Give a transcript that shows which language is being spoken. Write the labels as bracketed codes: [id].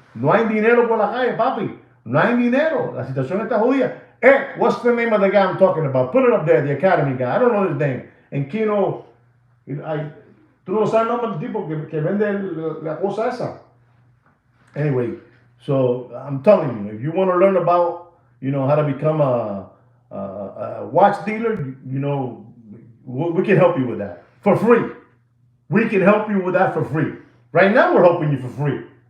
[es] No hay dinero por la calle, papi. No hay dinero. La situación está jodida. [en] Hey, what's the name of the guy I'm talking about? Put it up there, the Academy guy. I don't know his name. [es] En Kino, tú no sabes el nombre del tipo que vende la cosa esa. [en] Anyway, so I'm telling you, if you want to learn about, how to become a watch dealer, we can help you with that for free. We can help you with that for free. Right now, we're helping you for free.